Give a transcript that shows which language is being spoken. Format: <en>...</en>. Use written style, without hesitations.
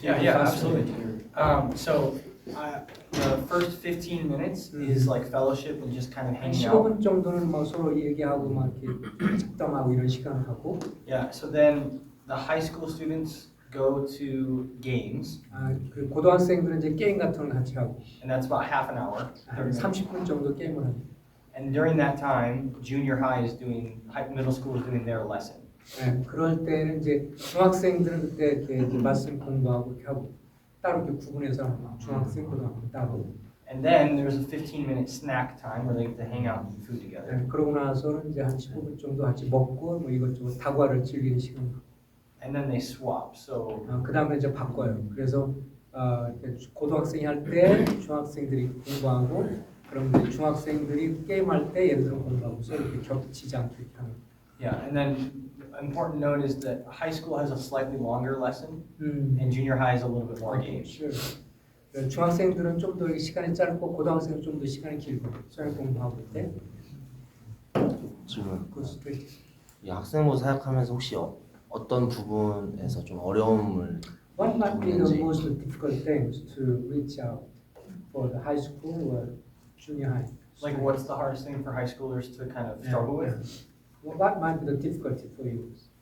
<en>Yeah, the yeah, classroom? absolutely. So the first 15 minutes is like fellowship and just kind of</en> <ko>한</ko> <en>hanging out.</en> <ko>15분 정도는 뭐 서로 얘기하고 막 이렇게 잡담하고 이런 시간을 갖고</ko> <en>Yeah, so then the high school students go to games,</en> <ko>그 고등학생들은 이제 게임 같은 걸 같이 하고</ko> <en>and that's about half an hour.</en> <ko>한 30분 정도 게임을 합니다.</ko> <en>And during that time, junior high is middle school is doing their lesson.</en> <ko>네, 그럴 때는 이제 중학생들은 그때 이렇게 이제 말씀 공부하고 이렇게 하고 따로 이렇게 구분해서 중학생, 고등학생 따로.</ko> <en>And then there's a 15-minute snack time where they get to hang out and eat food together.</en> <ko>네, 그러고 나서는 이제 한 15분 정도 같이 먹고 뭐 이것저것 다과를 즐기는 시간.</ko> <en>And then they swap. So</en> <ko>그 다음에 이제 바꿔요. 그래서 이렇게 고등학생이 할 때 중학생들이 공부하고 그럼 이제 중학생들이 게임할 때 얘들은 공부하고 서로 이렇게 겹치지 않게 이렇게 하는.</ko> <en>yeah, and then important note is that high school has a slightly longer lesson, and junior high has a little bit more games. Sure.</en> <ko>중학생들은 좀 더 시간이 짧고 고등학생은 좀 더 시간이 길고 수행 공부하고 때. 질문. 그 스트레스. 이 학생부 사역하면서 혹시 어떤 부분에서 좀 어려움을</ko> <en>What might be the most difficult things to reach out for the high school or junior high? Like, what's the hardest thing for high schoolers to kind of struggle with? What might be the difficulty for you?</en>